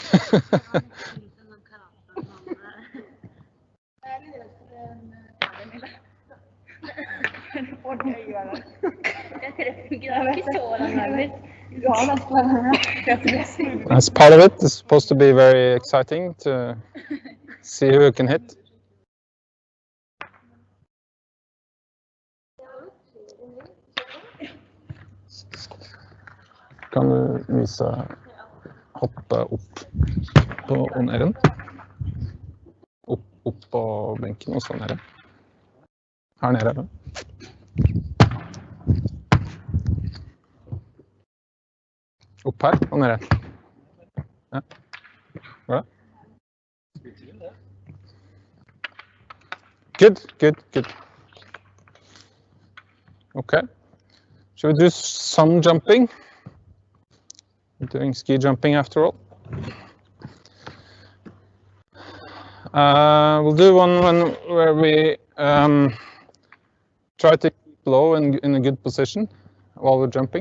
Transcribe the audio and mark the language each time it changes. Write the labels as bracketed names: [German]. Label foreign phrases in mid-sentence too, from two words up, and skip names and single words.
[English] As part of it, it's supposed to be very exciting to see who you can hit. [Norwegian] Kan du vise hoppe opp på oneren? Opp på benken og så nede. Her nede, eller? Opp her og nede. Ja. Hva er det? [English] Good. Okay. Should we do some jumping? We're doing ski jumping after all. We'll do one where we try to keep low and in a good position while we're jumping.